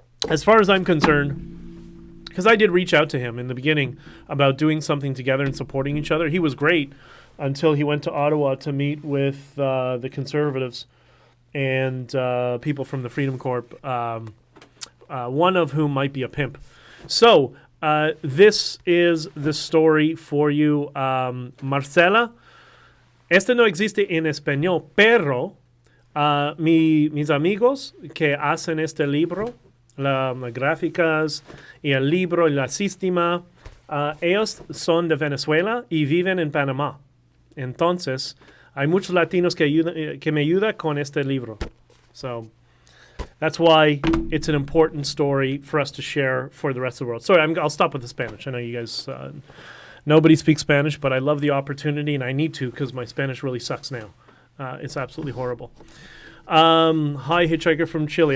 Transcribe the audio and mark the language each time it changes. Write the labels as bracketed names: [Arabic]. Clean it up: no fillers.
[English] As far as I'm concerned, because I did reach out to him in the beginning about doing something together and supporting each other. He was great until he went to Ottawa to meet with the Conservatives and people from the Freedom Corp, one of whom might be a pimp. So this is the story for you, Marcela. [Spanish] Este no existe en español, pero mis amigos que hacen este libro, las gráficas y el libro y la sistema, ellos son de Venezuela y viven en Panamá. Entonces, hay muchos latinos que me ayudan con este libro. [English] So, that's why it's an important story for us to share for the rest of the world. Sorry, I'll stop with the Spanish. I know you guys, nobody speaks Spanish, but I love the opportunity, and I need to because my Spanish really sucks now. It's absolutely horrible. Hi, Hitchhiker from Chile.